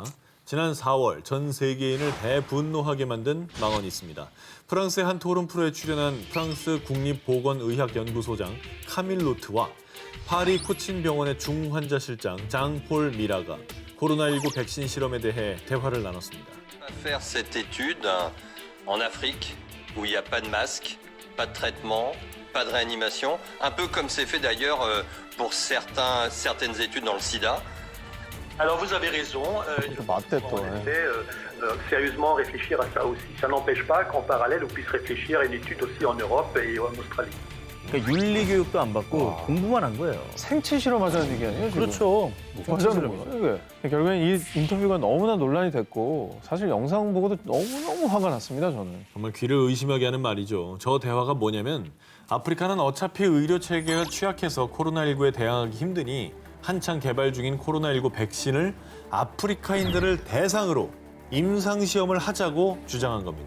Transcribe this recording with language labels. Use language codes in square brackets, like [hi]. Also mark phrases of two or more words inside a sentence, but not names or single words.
[ko] 지난 4월 전 세계인을 대분노하게 만든 망언이 있습니다. 프랑스의 한 토론 프로에 출연한 프랑스 국립보건의학연구소장 카밀 로트와 파리 코친 병원의 중환자 실장 장폴 미라가 코로나19 백신 실험에 대해 대화를 나눴습니다. [fr] On va faire cette étude en Afrique où il n'y a pas de masque, pas de traitement, pas de réanimation, un peu comme c'est fait d'ailleurs pour certaines études dans le sida. Alors vous avez raison, il faut en effet sérieusement réfléchir à ça aussi. Ça n'empêche pas qu'en parallèle on puisse réfléchir à une étude aussi en Europe et en Australie. [ko] 그러니까 윤리 교육도 안 받고 공부만 한 거예요. 생체 실험하자는 얘기 아니에요? 지금? 그렇죠. 하자는 거예요. 이게. 결국엔 이 인터뷰가 너무나 논란이 됐고 사실 영상 보고도 너무너무 화가 났습니다, 저는. 정말 귀를 의심하게 하는 말이죠. 저 대화가 뭐냐면 아프리카는 어차피 의료 체계가 취약해서 코로나19에 대항하기 힘드니 한창 개발 중인 코로나19 백신을 아프리카인들을 대상으로 임상시험을 하자고 주장한 겁니다.